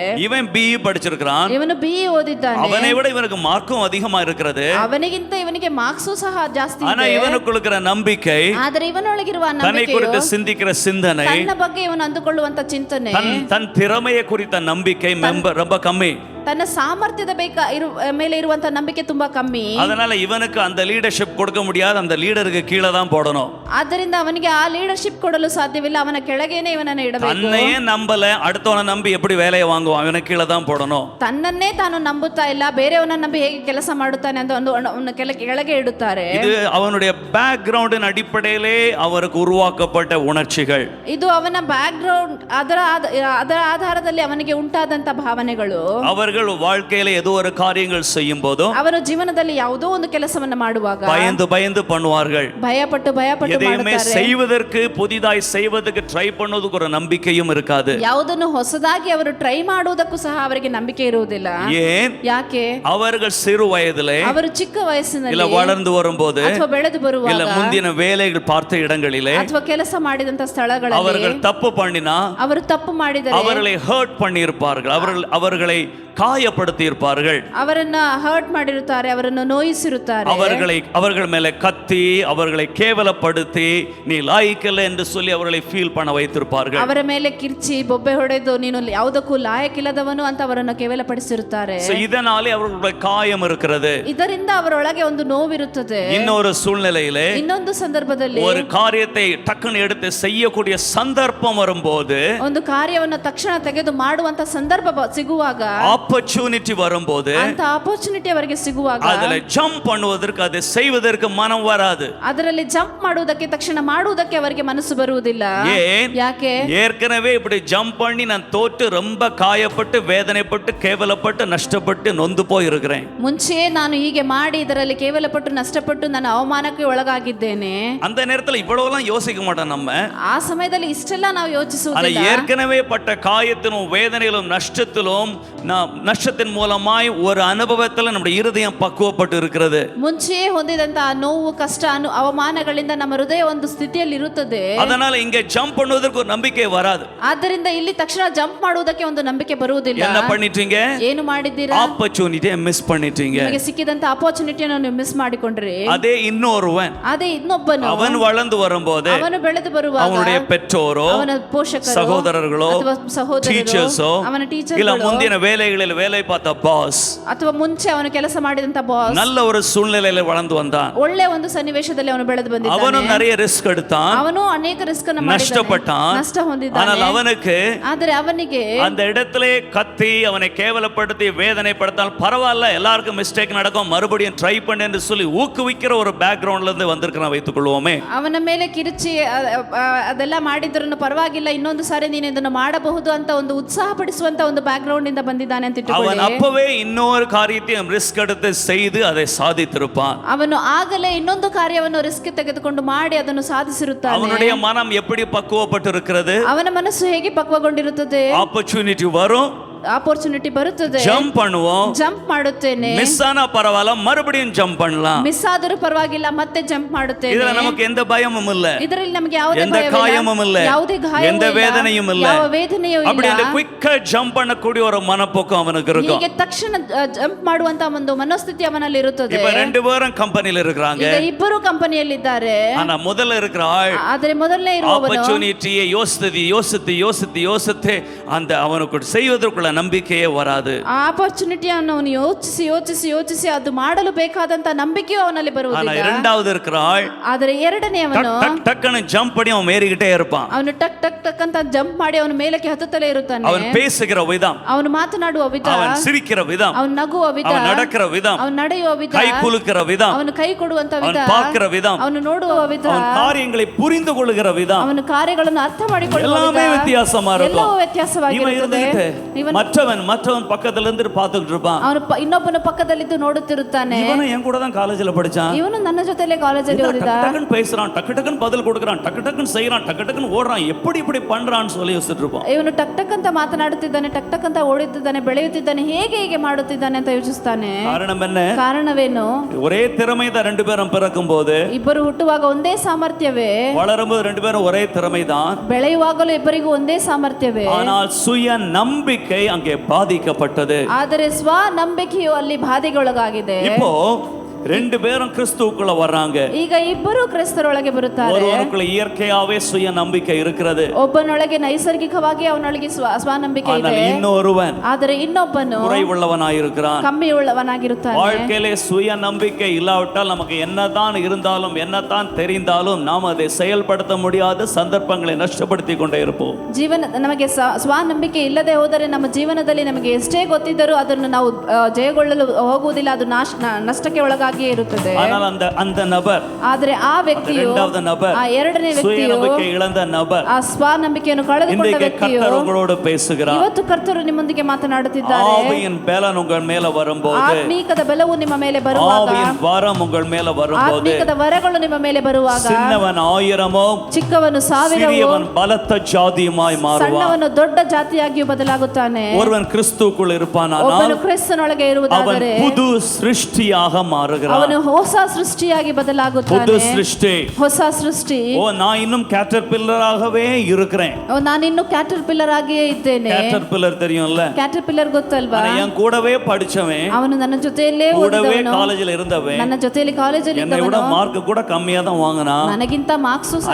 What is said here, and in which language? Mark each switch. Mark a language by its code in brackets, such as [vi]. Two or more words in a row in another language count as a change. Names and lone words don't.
[ta] இவன் BE படிச்சிருக்கிறான், [kn] ಇವನು BE ಓದಿದ್ದಾನೆ, [ta] அவனை விட இவனுக்கு மார்க்கும் அதிகமா இருக்கிறது. [kn] ಅವನಿಗಿಂತ ಇವನಿಗೆ ಮಾರ್ಕ್ಸು ಸಹ ಜಾಸ್ತಿ [ta] ஆனா [kn] ಇದೆ. [ta] இவனுக்கு இருக்கிற நம்பிக்கை, [kn] ಆದರೆ ಇವನೊಳಗಿರುವ [ta] தன்னை [kn] ನಂಬಿಕೆಯು, [ta] குறித்து சிந்திக்கிற சிந்தனை, [kn] ತನ್ನ ಬಗ್ಗೆ ಇವನು ಅಂದುಕೊಳ್ಳುವಂತ ಚಿಂತನೆ, [ta] தன் திறமையை குறித்த நம்பிக்கை ரொம்ப கம்மி. [kn] ತನ್ನ ಸಾಮರ್ಥ್ಯದ ಮೇಲೆ ಇರುವಂತ ನಂಬಿಕೆ ತುಂಬಾ ಕಮ್ಮಿ. [ta] அதனால இவனுக்கு அந்த லீடர்ஷிப் கொடுக்க முடியாது, அந்த லீடருக்கு கீழே தான் போடணும். [kn] ಆದ್ದರಿಂದ ಅವನಿಗೆ ಆ ಲೀಡರ್ಶಿಪ್ ಕೊಡಲು ಸಾಧ್ಯವಿಲ್ಲ, ಅವನ ಕೆಳಗೇನೆ ಇವನನ್ನು ಇಡಬೇಕು. [ta] தன்னையே நம்பல, அடுத்தவனை நம்பி எப்படி வேலையை வாங்குவான், அவனுக்கு கீழே தான் போடணும். [kn] ತನ್ನನ್ನೇ ತಾನು ನಂಬುತ್ತಾ ಇಲ್ಲ, ಬೇರೆಯವನ್ನ ನಂಬಿ ಹೇಗೆ ಕೆಲಸ ಮಾಡುತ್ತಾನೆ ಅಂತ ಒಂದು ಕೆಳಗೆ ಇಡುತ್ತಾರೆ. [ta] இது அவனுடைய பேக்ரவுண்டின் அடிப்படையிலே அவருக்கு உருவாக்கப்பட்ட உணர்ச்சிகள். [kn] ಇದು ಅವನ ಬ್ಯಾಕ್ ಗ್ರೌಂಡ್, ಅದರ ಆಧಾರದಲ್ಲಿ ಅವನಿಗೆ ಉಂಟಾದಂತ ಭಾವನೆಗಳು. [ta] அவர்கள் வாழ்க்கையில ஏதோ ஒரு காரியங்கள் செய்யும் போதும் [kn] ಅವರ ಜೀವನದಲ್ಲಿ ಯಾವುದೋ ಒಂದು ಕೆಲಸವನ್ನ ಮಾಡುವಾಗ [ta] பயந்து பண்ணுவார்கள். [kn] ಭಯಪಟ್ಟು [ta] எதையுமே [kn] ಮಾಡುತ್ತಾರೆ. [ta] செய்வதற்கு, புதிதாய் செய்வதற்கு ட்ரை பண்ணுவதற்கு ஒரு நம்பிக்கையும் இருக்காது. [kn] ಯಾವುದನ್ನು ಹೊಸದಾಗಿ ಅವರು ಟ್ರೈ ಮಾಡುವುದಕ್ಕೂ ಸಹ ಅವರಿಗೆ ನಂಬಿಕೆ ಇರುವುದಿಲ್ಲ. [ta] ஏன்? [kn] ಯಾಕೆ? [ta] அவர்கள் சிறு வயதிலே, [kn] ಅವರು ಚಿಕ್ಕ [ta] இல்ல [kn] ವಯಸ್ಸಿನಲ್ಲಿ, [ta] வளர்ந்து வரும்போது, [kn] ಅಥವಾ ಬೆಳೆದು [ta] இல்ல [kn] ಬರುವಾಗ, [ta] முந்தின வேலைகள் பார்த்த இடங்களிலே [kn] ಅಥವಾ ಕೆಲಸ ಮಾಡಿದಂತ ಸ್ಥಳಗಳಲ್ಲಿ [ta] அவர்கள் தப்பு பண்ணினா [kn] ಅವರು ತಪ್ಪು ಮಾಡಿದರೆ [ta] அவர்களை ஹர்ட் பண்ணி இருப்பார்கள், அவர்களை காயப்படுத்தி இருப்பார்கள், [kn] ಅವರನ್ನ ಹರ್ಟ್ ಮಾಡಿರುತ್ತಾರೆ, ಅವರನ್ನು ನೋಯಿಸಿರುತ್ತಾರೆ, [ta] அவர்கள் மேல கத்தி அவர்களை கேவலப்படுத்தி நீ லாய்க்கல்ல என்று சொல்லி அவர்களை ஃபீல் பண்ண வைத்திருப்பார்கள். [kn] ಅವರ ಮೇಲೆ ಕಿರ್ಚಿ ಬೊಬ್ಬೆ ಹೊಡೆದು ನೀನು ಯಾವುದಕ್ಕೂ ಲಾಯಕ್ಕಿಲ್ಲದವನು ಅಂತ ಅವರನ್ನು ಕೇವಲಪಡಿಸಿರುತ್ತಾರೆ. [ta] இதனாலே அவர்களுடைய காயம் இருக்கிறது. [kn] ಇದರಿಂದ ಅವರೊಳಗೆ ಒಂದು ನೋವಿರುತ್ತದೆ. [ta] இன்னொரு சூழ்நிலையிலே, [kn] ಇನ್ನೊಂದು ಸಂದರ್ಭದಲ್ಲಿ [ta] ஒரு காரியத்தை டக்குன்னு எடுத்து செய்யக்கூடிய சந்தர்ப்பம் வரும்போது, [kn] ಒಂದು ಕಾರ್ಯವನ್ನು ತಕ್ಷಣ ತೆಗೆದು ಮಾಡುವಂತ ಸಂದರ್ಭ ಸಿಗುವಾಗ, [ta] ஆப்பர்ச்சுனிட்டி வரும்போது, [kn] ಅಂತ ಆಪರ್ಚುನಿಟಿ ಅವರಿಗೆ ಸಿಗುವಾಗ [ta] அதுல ஜம்ப் பண்ணுவதற்கு, அதை செய்வதற்கு மனம் வராது. [kn] ಅದರಲ್ಲಿ ಜಂಪ್ ಮಾಡುವುದಕ್ಕೆ, ತಕ್ಷಣ ಮಾಡುವುದಕ್ಕೆ ಅವರಿಗೆ ಮನಸ್ಸು ಬರುವುದಿಲ್ಲ. [ta] ஏன்? [kn] ಯಾಕೆ? [ta] ஏற்கனவே இப்படி ஜம்ப் பண்ணி நான் தோற்று ரொம்ப காயப்பட்டு, வேதனைப்பட்டு, கேவலப்பட்டு, நஷ்டப்பட்டு, நொந்து போய் இருக்கிறேன். [kn] ಮುಂಚೆ ನಾನು ಹೀಗೆ ಮಾಡಿ ಇದರಲ್ಲಿ ಕೇವಲಪಟ್ಟು ನಷ್ಟಪಟ್ಟು ನಾನು ಅವಮಾನಕ್ಕೆ ಒಳಗಾಗಿದ್ದೇನೆ. [ta] அந்த நேரத்துல இவ்வளவுலாம் யோசிக்க மாட்டோம் நம்ம. [kn] ಆ ಸಮಯದಲ್ಲಿ ಇಷ್ಟೆಲ್ಲ ನಾವು [ta] ஆனா [kn] ಯೋಚಿಸುವುದಿಲ್ಲ. [ta] ஏற்கனவே பட்ட காயத்திலும் வேதனையிலும் நஷ்டத்திலும் நஷ்டத்தின் மூலமாய் ஒரு அனுபவத்துல நம்முடைய இருதயம் பக்குவப்பட்டு இருக்கிறது. [kn] ಮುಂಚೆ ಹೊಂದಿದಂತ ನೋವು, ಕಷ್ಟ, ಅವಮಾನಗಳಿಂದ ನಮ್ಮ ಹೃದಯ ಒಂದು ಸ್ಥಿತಿಯಲ್ಲಿ ಇರುತ್ತದೆ. [ta] அதனால இங்க ஜம்ப் பண்ணுவதற்கு ஒரு நம்பிக்கை வராது. [kn] ಆದ್ದರಿಂದ ಇಲ್ಲಿ ತಕ್ಷಣ ಜಂಪ್ ಮಾಡುವುದಕ್ಕೆ ಒಂದು ನಂಬಿಕೆ ಬರುವುದಿಲ್ಲ. [ta] என்ன பண்ணிட்டீங்க? [kn] ಏನು ಮಾಡಿದ್ದೀರಾ? [ta] ஆப்பர்ச்சுனிட்டியை மிஸ் பண்ணிட்டீங்க. [kn] ನಿಮಗೆ ಸಿಕ್ಕಿದಂತ ಆಪರ್ಚುನಿಟಿಯನ್ನು ನೀವು ಮಿಸ್ ಮಾಡಿಕೊಂಡ್ರಿ. [ta] அதே இன்னொருவன், [kn] ಅದೇ ಇನ್ನೊಬ್ಬನು, [ta] அவன் வளர்ந்து வரும்போது [kn] ಅವನು ಬೆಳೆದು ಬರುವಾಗ [ta] அவனுடைய பெற்றோரோ, [kn] ಅವನ ಪೋಷಕರು, [ta] சகோதரர்களோ, [kn] ಅಥವಾ ಸಹೋದರರು, ಟೀಚರ್ಸೋ, ಅವನ [ta] இல்ல [kn] ಟೀಚರ್ಗಳು, [ta] முந்தின வேலைகளில் வேலை பார்த்த பாஸ், [kn] ಅಥವಾ ಮುಂಚೆ ಅವನು ಕೆಲಸ ಮಾಡಿದಂತ ಬಾಸ್, [ta] நல்ல ஒரு சூழ்நிலையில வளர்ந்து வந்தான். [kn] ಒಳ್ಳೆ ಒಂದು ಸನ್ನಿವೇಶದಲ್ಲಿ ಅವನು ಬೆಳೆದು ಬಂದಿದ್ದಾನೆ. [ta] அவனும் நிறைய ரிஸ்க் எடுத்தான், [kn] ಅವನು ಅನೇಕ ರಿಸ್ಕ್ ಅನ್ನು [ta] நஷ்டப்பட்டான். [kn] ನಷ್ಟ ಹೊಂದಿದ್ದಾನೆ. [ta] ஆனால் அவனுக்கு [kn] ಆದರೆ ಅವನಿಗೆ [ta] அந்த இடத்திலே கத்தி அவனை கேவலப்படுத்தி வேதனைப்படுத்தால் பரவாயில்ல, எல்லாருக்கும் மிஸ்டேக் நடக்கும், மறுபடியும் ட்ரை பண்ணு என்று சொல்லி ஊக்குவிக்கிற ஒரு பேக்ரவுண்ட்ல இருந்து வந்திருக்கிறான் வைத்துக் கொள்வோமே. [kn] ಅವನ ಮೇಲೆ ಕಿರಿಚಿ ಅದೆಲ್ಲ ಮಾಡಿದ್ರೂ ಪರವಾಗಿಲ್ಲ, ಇನ್ನೊಂದು ಸಾರಿ ನೀನು ಇದನ್ನು ಮಾಡಬಹುದು ಅಂತ ಒಂದು ಉತ್ಸಾಹ ಪಡಿಸುವಂತ ಒಂದು ಬ್ಯಾಕ್ ಗ್ರೌಂಡ್ ಇಂದ ಬಂದಿದ್ದಾನೆ ಅಂತ [ta] அவன் [kn] ಇಟ್ಟುಕೊಳ್ಳಿ, [ta] அப்பவே இன்னொரு காரியத்தையும் ரிஸ்க் எடுத்து செய்து அதை சாதித்திருப்பான். [kn] ಅವನು ಆಗಲೇ ಇನ್ನೊಂದು ಕಾರ್ಯವನ್ನು ರಿಸ್ಕ್ ತೆಗೆದುಕೊಂಡು ಮಾಡಿ ಅದನ್ನು ಸಾಧಿಸಿರುತ್ತಾನೆ. [ta] அவனுடைய மனம் எப்படி பக்குவப்பட்டிருக்கிறது? [kn] ಅವನ ಮನಸ್ಸು ಹೇಗೆ ಪಕ್ವಗೊಂಡಿರುತ್ತದೆ? [ta] ஆப்பர்ச்சுனிட்டி வரும், [kn] ಆಪರ್ಚುನಿಟಿ ಬರುತ್ತದೆ, [ta] ஜம்ப் பண்ணுவோம், [kn] ಜಂಪ್ ಮಾಡುತ್ತೇನೆ, [ta] மிஸ் ஆனா பரவாயில்ல மறுபடியும் ஜம்ப் பண்ணலாம். [kn] ಮಿಸ್ ಆದರೂ ಪರವಾಗಿಲ್ಲ ಮತ್ತೆ ಜಂಪ್ ಮಾಡುತ್ತೇನೆ. [ta] இதுல நமக்கு எந்த பயமும் இல்ல, [kn] ಇದರಲ್ಲಿ ನಮಗೆ ಯಾವುದೇ [ta] எந்த [kn] ಭಯವಿಲ್ಲ, [ta] காயமும் இல்ல, [kn] ಯಾವುದೇ ಗಾಯವೂ [ta] எந்த [kn] ಇಲ್ಲ, [ta] வேதனையும் இல்ல. [kn] ಯಾವ ವೇದನೆಯೂ [ta] அப்படி [kn] ಇಲ್ಲ. [ta] அந்த குயிக்கா ஜம்ப் பண்ணக்கூடிய ஒரு மனப்போக்கம் அவனுக்கு இருக்கும். [kn] ಹೀಗೆ ತಕ್ಷಣ ಜಂಪ್ ಮಾಡುವಂತ ಒಂದು ಮನೋಸ್ಥಿತಿ ಅವನಲ್ಲಿ ಇರುತ್ತದೆ. [ta] இப்ப ரெண்டு பேரும் கம்பெனில இருக்காங்க, [kn] ಈಗ ಇಬ್ಬರು ಕಂಪನಿಯಲ್ಲಿದ್ದಾರೆ. [ta] ஆனா முதல்ல இருக்கிற ஆள் [kn] ಆದರೆ ಮೊದಲನೇ ಇರುವವನು [ta] ஆப்பர்ச்சுனிட்டியை யோசித்து அந்த அவனுக்கு செய்வதற்குள்ள நம்பிக்கையே வராது. [kn] ಆ ಆಪರ್ಚುನಿಟಿಯನ್ನು ಅವನು ಯೋಚಿಸಿ ಅದು ಮಾಡಲು ಬೇಕಾದಂತ ನಂಬಿಕೆಯೂ ಅವನಲ್ಲಿ [ta] ஆனா [kn] ಬರುವುದಿಲ್ಲ. [ta] இரண்டாவது இருக்கிற ஆள் [kn] ಆದರೆ ಎರಡನೆಯವನು [ta] டக்குன்னு ஜம்ப் பண்ணி அவன் ஏறிக்கிட்டே இருப்பான். [kn] ಅವನು ಟಕ್ ಟಕ್ ಟಕ್ ಅಂತ ಜಂಪ್ ಮಾಡಿ ಅವನ ಮೇಲಕ್ಕೆ ಹತ್ತುತ್ತಲೇ ಇರುತ್ತಾನೆ. [ta] அவன் பேசுகிற விதம், [kn] ಅವನು ಮಾತನಾಡುವ ವಿಧ, [ta] அவன் சிரிக்கிற விதம், [kn] ಅವನು ನಗುವ ವಿಧ, [ta] அவன் நடக்கிற விதம், [kn] ಅವನು ನಡೆಯುವ ವಿಧ, [ta] கை குலுக்கிற விதம், [kn] ಅವನು ಕೈ ಕೊಡುವಂತ ವಿಧ, [ta] அவன் பார்க்கிற விதம், [kn] ಅವನು ನೋಡುವ ವಿಧ, [ta] அவன் காரியங்களை புரிந்து கொள்ளுகிற விதம், [kn] ಅವನ ಕಾರ್ಯಗಳನ್ನು ಅರ್ಥ ಮಾಡಿಕೊಳ್ಳುವ [ta] எல்லாமே [kn] ವಿಧ, [ta] வித்தியாசமா இருக்கும். [kn] ಎಲ್ಲವೂ [ta] இவன் [kn] ವ್ಯತ್ಯಾಸವಾಗಿರುತ್ತದೆ. [ta] இருந்துகிட்டு மற்றவன் பக்கத்துல இருந்து பார்த்துக்கிட்டு இருப்பான். [kn] ಅವನು ಇನ್ನೊಬ್ಬನ ಪಕ್ಕದಲ್ಲಿದ್ದು ನೋಡುತ್ತಿರುತ್ತಾನೆ. [ta] இவனும் என் கூட தான் காலேஜ்ல படிச்சான், [kn] ಇವನು ನನ್ನ ಜೊತೆಲೇ ಕಾಲೇಜಲ್ಲಿ ಓದಿದ. [ta] டக்குன்னு பேசுறான், டக்குன்னு பதில் கொடுக்கறான், டக்குன்னு செய்யறான், டக்குன்னு ஓடுறான், எப்படி பண்றான்னு சொல்லி யோசிச்சுட்டு இருப்பான். [kn] ಇವನು ಟಕ್ ಟಕ್ ಅಂತ ಮಾತನಾಡುತ್ತಿದ್ದಾನೆ, ಟಕ್ ಟಕ್ ಅಂತ ಓಡುತ್ತಿದ್ದಾನೆ, ಬೆಳೆಯುತ್ತಿದ್ದಾನೆ, ಹೇಗೆ ಮಾಡುತ್ತಿದ್ದಾನೆ ಅಂತ ಯೋಚಿಸ್ತಾನೆ. [ta] காரணம் என்ன? [kn] ಕಾರಣವೇನು? [ta] ஒரே திறமை தான் ரெண்டு பேரும் பிறக்கும் போது, [kn] ಇಬ್ಬರು ಹುಟ್ಟುವಾಗ ಒಂದೇ ಸಾಮರ್ಥ್ಯವೇ, [ta] வளரும்போது ரெண்டு பேரும் ஒரே திறமை தான், [kn] ಬೆಳೆಯುವಾಗಲೂ ಇಬ್ಬರಿಗೂ ಒಂದೇ ಸಾಮರ್ಥ್ಯವೇ. [ta] ஆனால் சுய நம்பிக்கை அங்கே பாதிக்கப்பட்டது. [kn] ಆದರೆ ಸ್ವ ನಂಬಿಕೆಯು ಅಲ್ಲಿ ಬಾಧೆಗೊಳಗಾಗಿದೆ. [ta] இப்போ ரெண்டு பேரும் கிறிஸ்துவுக்குள்ள வர்றாங்க. [kn] ಈಗ ಇಬ್ಬರು ಕ್ರಿಸ್ತರೊಳಗೆ ಬರುತ್ತಾರೆ. [ta] ஒருவனுக்குள்ள இயற்கையாவே சுய நம்பிக்கை இருக்கிறது, [kn] ಒಬ್ಬನೊಳಗೆ ನೈಸರ್ಗಿಕವಾಗಿ ಅವನೊಳಗೆ ಸ್ವಾನಂಬಿಕೆ ಇದೆ. [ta] ஆனால் இன்னொருவன் [kn] ಆದರೆ ಇನ್ನೊಬ್ಬನು [ta] குறைவுள்ளவனாயிருக்கிறான். [kn] ಕಮ್ಮಿ ಉಳ್ಳವನಾಗಿರುತ್ತಾನೆ. [ta] வாழ்க்கையிலே சுய நம்பிக்கை இல்லாவிட்டால் நமக்கு என்னதான் இருந்தாலும் என்னதான் தெரிந்தாலும் நாம் அதை செயல்படுத்த முடியாத சந்தர்ப்பங்களை நஷ்டப்படுத்தி கொண்டே இருப்போம். [kn] ನಮಗೆ ಸ್ವಾನಂಬಿಕೆ ಇಲ್ಲದೆ ಹೋದರೆ ನಮ್ಮ ಜೀವನದಲ್ಲಿ ನಮಗೆ ಎಷ್ಟೇ ಗೊತ್ತಿದ್ದರೂ ಅದನ್ನು ನಾವು ಜಯಗೊಳ್ಳಲು ಹೋಗುವುದಿಲ್ಲ, ಅದು ನಷ್ಟಕ್ಕೆ ಒಳಗಾಗಿ ಇರುತ್ತದೆ. [ta] ஆனால் அந்த நபர், [kn] ಆದರೆ ಆ ವ್ಯಕ್ತಿಯು, [ta] இரண்டாவது நபர், [kn] ಆ ಎರಡನೇ [ta] சுய [kn] ವ್ಯಕ್ತಿಯು, [ta] நம்பிக்கை இழந்த நபர், [kn] ಆ ಸ್ವಾನಂಬಿಕೆಯನ್ನು ಕಳೆದುಕೊಂಡ [ta] இன்றைக்கு [kn] ವ್ಯಕ್ತಿಯು [ta] கர்த்தர் உங்களோடு பேசுகிறார். [kn] ಇವತ್ತು ಕರ್ತರು ನಿಮ್ಮೊಂದಿಗೆ ಮಾತನಾಡುತ್ತಿದ್ದಾರೆ. [ta] ஆவியின் பலன் உங்கள் மேல வரும்போது, [kn] ಆತ್ಮೀಕದ ಬಲವು ನಿಮ್ಮ ಮೇಲೆ ಬರುವಾಗ, [ta] ஆவியின் வரம் உங்கள் மேல வரும்போது, [kn] ಆತ್ಮೀಕದ ವರಗಳು ನಿಮ್ಮ ಮೇಲೆ ಬರುವಾಗ, [ta] சின்னவன் ஆயிரமோ [kn] ಚಿಕ್ಕವನು ಸಾವಿರವೋ, [ta] சிறியவன் பலத்த ஜாதியுமாய் மாறுவான். [kn] ಸಣ್ಣವನು ದೊಡ್ಡ ಜಾತಿಯಾಗಿಯೂ ಬದಲಾಗುತ್ತಾನೆ. [ta] ஒருவன் கிறிஸ்துவுக்குள் இருப்பானானால் [kn] ಒಬ್ಬನು ಕ್ರಿಸ್ತನೊಳಗೆ [ta] அவன் [kn] ಇರುವುದಾದರೆ [ta] புது சிருஷ்டியாக மாறுகிறான். [kn] ಅವನು ಹೊಸ ಸೃಷ್ಟಿಯಾಗಿ ಬದಲಾಗುತ್ತಾನೆ. [ta] புது சிருஷ்டி. [kn] ಹೊಸ ಸೃಷ್ಟಿ. [ta] ஓ, நான் இன்னும் கேட்டர்பில்லராகவே இருக்கிறேன். [kn] ನಾನು ಇನ್ನು ಕ್ಯಾಟರ್ ಪಿಲ್ಲರ್ ಆಗಿಯೇ ಇದ್ದೇನೆ. [ta] கேட்டர்பில்லர் தெரியும்ல? [kn] ಕ್ಯಾಟರ್ ಪಿಲ್ಲರ್ ಗೊತ್ತಲ್ವಾ? [ta] என் கூடவே படிச்சவன், [kn] ಅವನು ನನ್ನ ಜೊತೆಯಲ್ಲೇ [ta] கூடவே [kn] ಓದಿದವನು, [ta] காலேஜ்ல இருந்தவன், [kn] ನನ್ನ ಜೊತೆಯಲ್ಲಿ ಕಾಲೇಜಲ್ಲಿ [ta] என்னை விட [kn] ಇದ್ದವನು, [ta] மார்க் கூட கம்மியா தான் வாங்கினான். [kn] ನನಗಿಂತ ಮಾರ್ಕ್ಸ್ ಸಹ